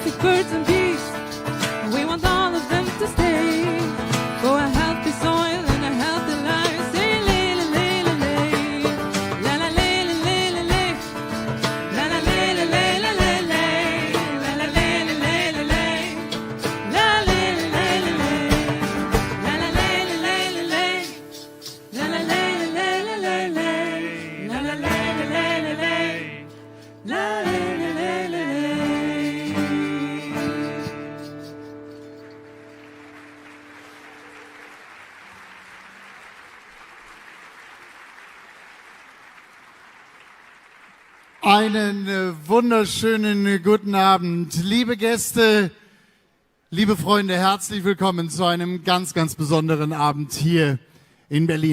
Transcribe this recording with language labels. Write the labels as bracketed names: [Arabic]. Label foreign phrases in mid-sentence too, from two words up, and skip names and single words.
[English] birds and bees. We want all of them to stay for a healthy soil and a healthy life. Say lay, lay, lay, lay, la la lay, lay, lay, lay, la la lay, lay, lay, lay, lay, la la lay, lay, lay, lay, la lay, lay, lay, la la lay, lay, lay, lay, la la lay, lay, lay, lay, la la lay, lay, lay, lay, la lay, lay, lay, lay. [German] Einen wunderschönen guten Abend, liebe Gäste, liebe Freunde, herzlich willkommen zu einem ganz, ganz besonderen Abend hier in Berlin.